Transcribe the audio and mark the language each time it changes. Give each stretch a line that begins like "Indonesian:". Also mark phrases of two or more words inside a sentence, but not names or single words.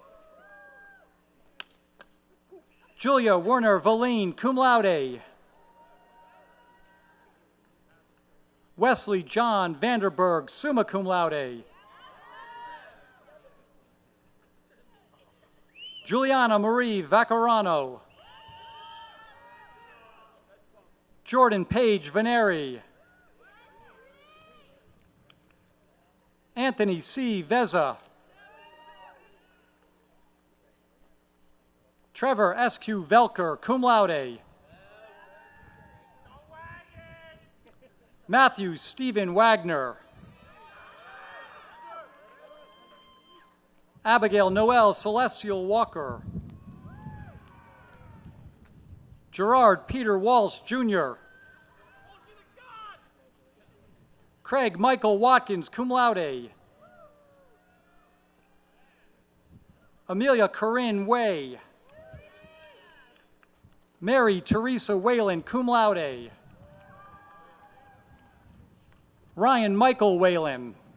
English: Julia Werner Valine,
Latin: cum laude.
English: Wesley John Vanderberg,
Latin: summa cum laude.
English: Juliana Marie Vaccarano. Jordan Page Veneri. Anthony C. Veza. Trevor S.Q.
Latin: Velker, cum laude.
English: Matthew Stephen Wagner. Abigail Noel Celestial Walker. Gerard Peter Walsh, Jr. Craig Michael Watkins,
Latin: cum laude.
English: Amelia Corinne Way. Mary Teresa Whalen,
Latin: cum laude.
English: Ryan Michael Whalen.